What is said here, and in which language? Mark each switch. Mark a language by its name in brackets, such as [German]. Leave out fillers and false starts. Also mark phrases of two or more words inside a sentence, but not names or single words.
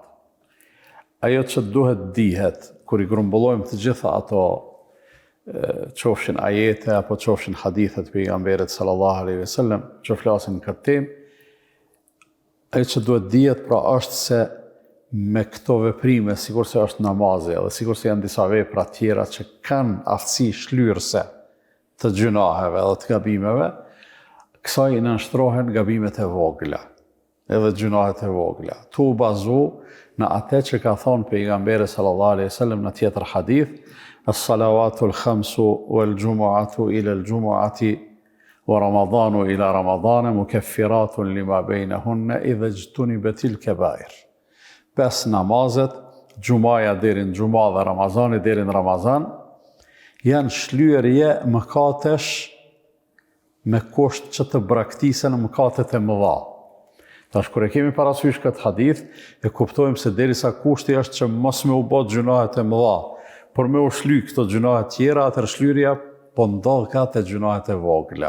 [Albanian] Ajo që duhet dihet, kur i grumbullojmë të gjitha ato qofshin ajete apo qofshin hadithet pejgamberit [Arabic] صلى الله عليه وسلم [Albanian] që flasin në këtë temë, ajo që duhet dihet pra është se me këto veprime, sikur se është namazi, edhe sikur se janë disa vepra tjera që kanë aftësi shlyrëse të gjunaheve dhe të gabimeve, kësaj i nënshtrohen gabimet e vogla, edhe gjunahet e vogla. Tu bazu në atë që ka thonë pejgamberi [Arabic] صلى الله عليه وسلم [Albanian] në tjetër hadith, [Arabic] الصلوات الخمس والجمعة إلى الجمعة ورمضان إلى رمضان مكفرات لما بينهن إذا اجتنبت الكبائر. [Albanian] 5 namazet, gjumaja deri në gjuma dhe Ramazani deri në Ramazan, janë shlyerje mëkatesh me kusht që të braktisen mëkatet e mëdha. Tash kur e kemi parasysh këtë hadith, e kuptojmë se derisa kushti është që mos me u bë gjunahet e mëdha, por me u shly këto gjunahet tjera, atër shlyrja po ndodh ka të gjunahet e vogla.